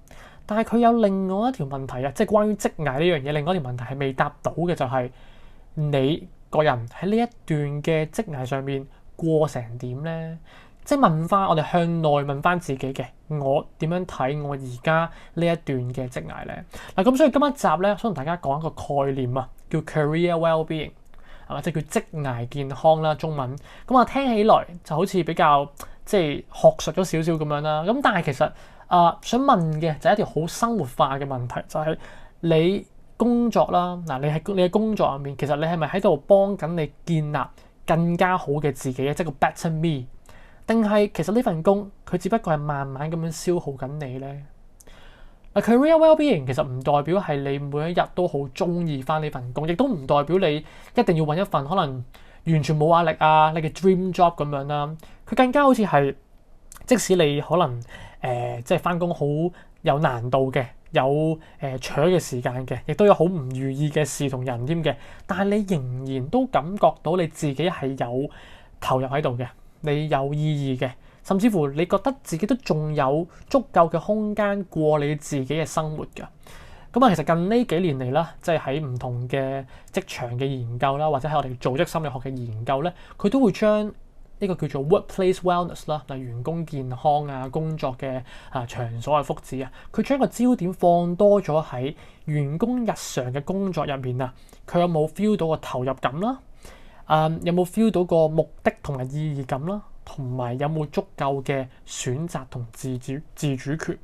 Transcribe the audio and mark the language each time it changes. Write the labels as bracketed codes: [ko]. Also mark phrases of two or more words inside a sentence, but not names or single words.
[yue] 但係佢有另外一條問題即係關於職涯呢樣嘢，另外一條問題係未答到嘅，就係你個人喺呢一段嘅職涯上面過成點咧？即係問翻我哋向內問翻自己嘅，我點樣睇我而家呢一段嘅職涯咧？咁所以今一集咧，想同大家講一個概念叫 [en] career well-being。 [yue] 即係叫職涯健康啦，中文咁聽起來就好似比較即係學術咗少少咁樣啦。咁但係其實想問嘅就係一條好生活化嘅問題，就係你工作啦，你喺工作入面，其實你係咪喺度幫緊你建立更加好嘅自己，即係個 [en] better me？ [yue] 定係其實呢份工佢只不過係慢慢咁樣消耗緊你咧 ？ [en] Career well-being [yue] 其實唔代表係你每一日都好中意翻呢份工，亦都唔代表你一定要揾一份可能完全冇壓力你嘅 [en] dream job [yue] 咁樣啦。佢更加好似係，即使你可能即係翻工好有難度嘅，有長嘅時間嘅，亦都有好唔如意嘅事同人添嘅，但係你仍然都感覺到你自己係有投入喺度嘅，你有意義嘅。甚至乎你覺得自己都仲有足夠嘅空間過你自己嘅生活㗎。其實近呢幾年嚟啦，即係喺唔同嘅職場嘅研究啦，或者喺我哋組織心理學嘅研究咧，佢都會將呢個叫做 [en] workplace wellness [yue] 啦，例如員工健康工作嘅場所嘅福祉佢將個焦點放多咗喺員工日常嘅工作入面佢有冇 feel 到個投入感啦？有冇 feel 到個目的同埋意義感啦？同埋有冇足夠嘅選擇同自主權？